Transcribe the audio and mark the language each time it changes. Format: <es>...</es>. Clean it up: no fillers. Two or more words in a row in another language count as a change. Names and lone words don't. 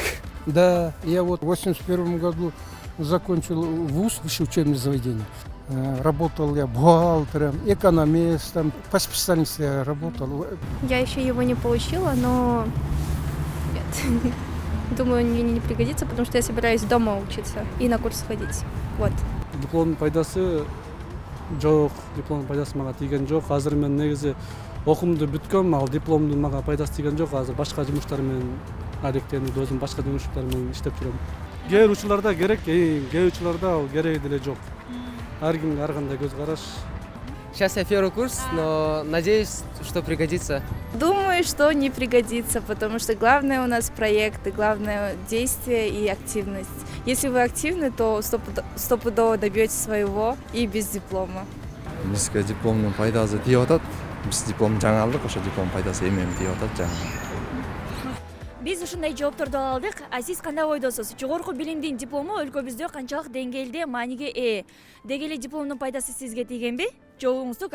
<ru>Да, я вот в 81 году закончил вуз, высшее учебное заведение. Работал я бухгалтером, экономистом, по специальности я работал. Я еще его не получила, но нет. Думаю, мне не пригодится, потому что я собираюсь дома учиться и на курс ходить. Вот.</ru> <ky>Дипломдун пайдасы жок, дипломдун пайдасы мага тийген жок. Азыр мен негизи окуумду бүткөм, ал дипломдун мага пайдасы тийген жок. Азыр башка жумуштар менен алектенип, өзүм башка жумуштар менен иштеп жүрөм. Кээ бир учурларда керек, кээ учурларда ал кереги деле жок. Ар кимге ар кандай көз караш.</ky> <ru>Сейчас я первый курс, но надеюсь, что пригодится. Думаю, что не пригодится, потому что главное у нас проекты, главное действие и активность. Если вы активны, то стопудово добьетесь своего и без диплома.</ru> <ky>Бизге дипломдун пайдасы тийип атат. Биз диплом жаңы алдык, ошо диплом пайдасы эми тийип атат жаңы. Биз ушундай жоопторду ала алдык. А сиз кандай ойдосуз? Жогорку билимдин диплому өлкөбүздө канчалык деңгээлде мааниге ээ? Деги эле дипломдун пайдасы сизге тийгенби?</ky>